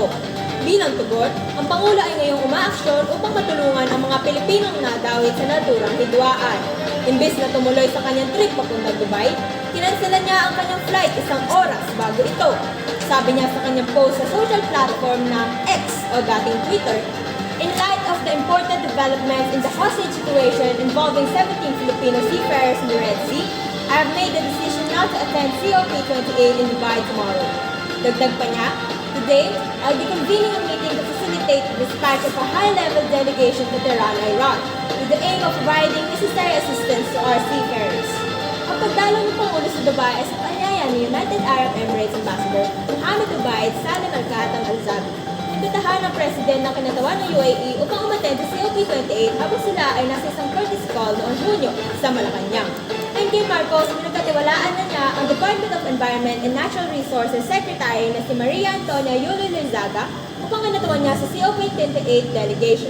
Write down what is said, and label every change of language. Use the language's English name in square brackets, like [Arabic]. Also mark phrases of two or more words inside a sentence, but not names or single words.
[Filipino] Bilang tugon, ang Pangulo ay ngayong umaaksyon upang matulungan ang mga Pilipinong nadawit sa naturang hidwaan. Imbes na tumuloy sa kanyang trip papunta Dubai, kinansela niya ang kanyang flight 1 oras bago ito. Sabi niya sa kanyang post sa social platform na X o dating Twitter, [English] "In light of the important developments in the hostage situation involving 17 Filipino seafarers in the Red Sea, I have made the decision not to attend COP28 in Dubai tomorrow." [Filipino] Dagdag pa niya, [English] "Today, I'll be convening a meeting to facilitate the dispatch of a high-level delegation to Tehran, Iran, with the aim of providing necessary assistance to our seafarers." [Filipino] Ang pagdalaw ng Pangulo sa Dubai ay sa kanyaya ni United Arab Emirates Ambassador Mohammed Ubaid Salim Al-Khatam Al-Zabi. Nagtatahan ng President ng kinatawan ng UAE upang umattend sa COP28 habang sila ay nasa isang [English] courtesy call [Filipino] noong Hunyo sa Malacanang. Ayon kay Marcos, pinagkatiwalaan na niya ang Department of Environment and Natural Resources Secretary na si Maria Antonia Yulo Lizaga upang kinatawan niya sa COP28 delegation.